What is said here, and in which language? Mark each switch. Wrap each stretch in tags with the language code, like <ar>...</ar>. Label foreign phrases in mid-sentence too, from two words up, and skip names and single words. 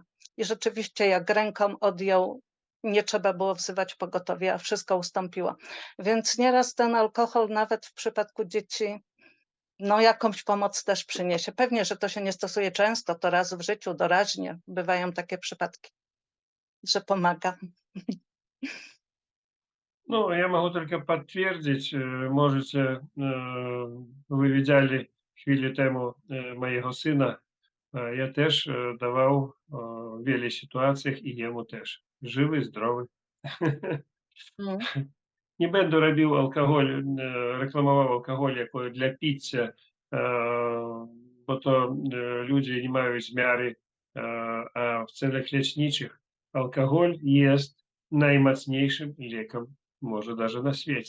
<pl>I rzeczywiście jak ręką odjął, nie trzeba było wzywać pogotowia, a wszystko ustąpiło. Więc nieraz ten alkohol nawet w przypadku dzieci no jakąś pomoc też przyniesie. Pewnie, że to się nie stosuje często, to raz w życiu, doraźnie bywają takie przypadki, że pomaga.</pl> <ru>Ну, я могу только подтвердить, можете,</ru> <pl>ви widzieli chwilę temu mojego syna, ja też dawał w wielu sytuacjach i jemu też. Żywy, zdrowy. Nie będę robił alkohol, reklamował alkohol jako dla picia, bo to ludzie nie mają miary, a w celach leczniczych alkohol jest najmocniejszym lekiem, może даже na świecie.</pl>